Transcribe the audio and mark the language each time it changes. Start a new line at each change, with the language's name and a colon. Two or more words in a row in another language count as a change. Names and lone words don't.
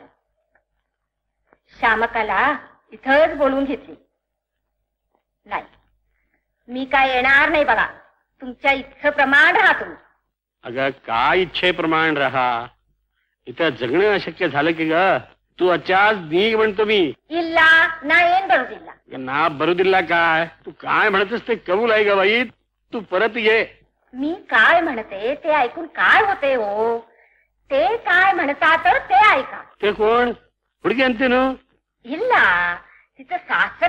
Marathi: श्यामकाला इथंच बोलवून घेतली. नाही मी काय येणार नाही बघा. तुमच्या इच्छेप्रमाण राहा तुम्ही. अगं काय इच्छेप्रमाण राहा. इथं जगणं अशक्य झालं की ग. तू अचाच नीग म्हणतो मी.
Kannada: ಇಲ್ಲ ನಾ ಏನ್ ಬರುದಿಲ್ಲ. ನಾ ಬರುದಿಲ್ಲ
Marathi: काय तू काय म्हणतस ते कबूल आहे ग बाई. तू परत ये. मी काय म्हणते ते ऐकून काय होते हो. ते काय म्हणतात ते ऐका. ते कोण हुडगी आणते ना. ಇಲ್ಲ तिचं सासर.